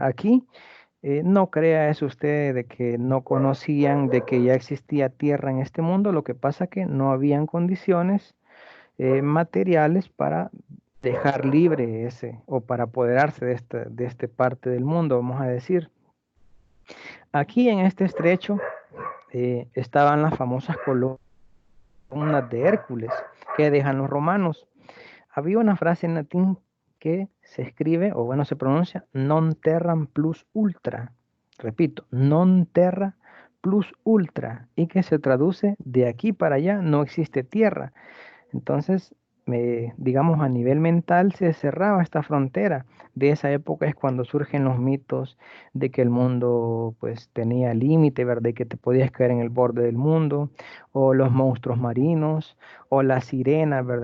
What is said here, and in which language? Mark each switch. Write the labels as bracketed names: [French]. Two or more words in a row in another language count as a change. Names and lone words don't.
[Spanish] Aquí no crea eso usted de que no conocían de que ya existía tierra en este mundo, lo que pasa que no habían condiciones materiales para dejar libre ese o para apoderarse de este parte del mundo, vamos a decir. Aquí en este estrecho estaban las famosas colonias de Hércules que dejan los romanos. Había una frase en latín que se escribe, o bueno, se pronuncia, [Latin] non terram plus ultra. Repito, non terra plus ultra, [Spanish] y que se traduce de aquí para allá no existe tierra. Entonces, digamos, a nivel mental se cerraba esta frontera. De esa época es cuando surgen los mitos de que el mundo pues tenía límite, ¿verdad? Y que te podías caer en el borde del mundo, o los monstruos marinos, o las sirenas, ¿verdad?